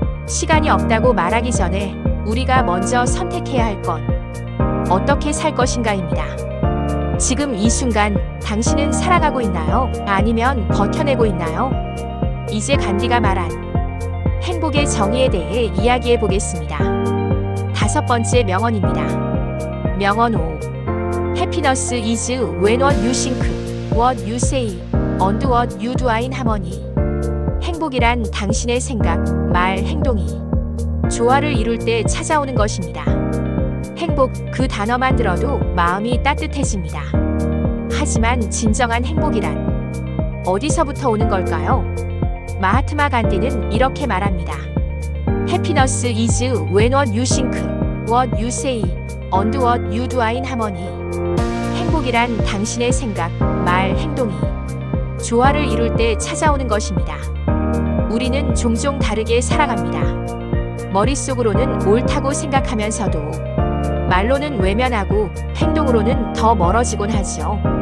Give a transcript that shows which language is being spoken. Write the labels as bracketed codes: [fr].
[ko] 시간이 없다고 말하기 전에 우리가 먼저 선택해야 할 건 어떻게 살 것인가입니다. 지금 이 순간 당신은 살아가고 있나요? 아니면 버텨내고 있나요? 이제 간디가 말한 행복의 정의에 대해 이야기해 보겠습니다. 5번째 명언입니다. 명언 5. [en] Happiness is when what you think, what you say, and what you do are in harmony. [ko] 행복이란 당신의 생각, 말, 행동이 조화를 이룰 때 찾아오는 것입니다. 행복, 그 단어만 들어도 마음이 따뜻해집니다. 하지만 진정한 행복이란 어디서부터 오는 걸까요? 마하트마 간디는 이렇게 말합니다. [en] Happiness is when what you think, what you say, and what you do are in harmony. [ko] 행복이란 당신의 생각, 말, 행동이 조화를 이룰 때 찾아오는 것입니다. 우리는 종종 다르게 살아갑니다. 머릿속으로는 옳다고 생각하면서도 말로는 외면하고 행동으로는 더 멀어지곤 하죠.